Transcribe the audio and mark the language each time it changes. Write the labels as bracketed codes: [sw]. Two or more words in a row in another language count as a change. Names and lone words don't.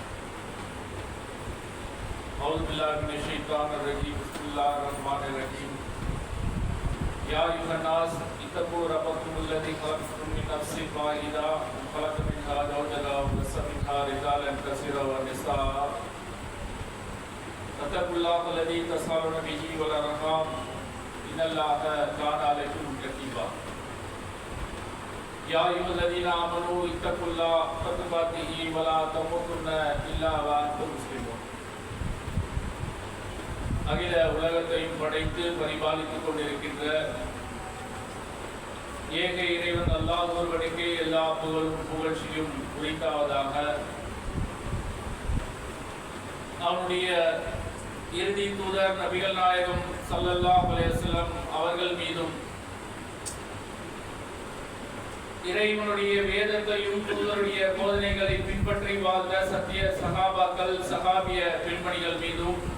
[ar] أعوذ بالله من الشيطان الرجيم بسم الله الرحمن الرحيم يا أيها الناس اتقوا ربكم الذي خلقكم من نفس واحدة وخلق منها زوجها وبث منها رجالا كثيرا ونساء واتقوا الله الذي تساءلون به والأرحام إن الله كان عليكم رقيبا يا أيها الذين آمنوا اتقوا الله حق تقاته ولا تموتن إلا وأنتم مسلمون [ta] அகில உலகத்தையும் படைத்து பரிபாலித்துக் கொண்டிருக்கின்ற ஏக இறைவன் அல்லாஹ் ஒருவனுக்கே எல்லா புகழும் புகழ்ச்சியும் உரித்தாவதாக. அவனுடைய இறுதி தூதர் நபிகள் நாயகம் [ar] صلى الله عليه وسلم [ta] அவர்கள் மீதும் இறைவனுடைய வேதத்தையும் தூதருடைய போதனைகளை பின்பற்றி வாழ்ந்த சத்திய சகாபாக்கள் சகாபிய பெண்மணிகள் மீதும்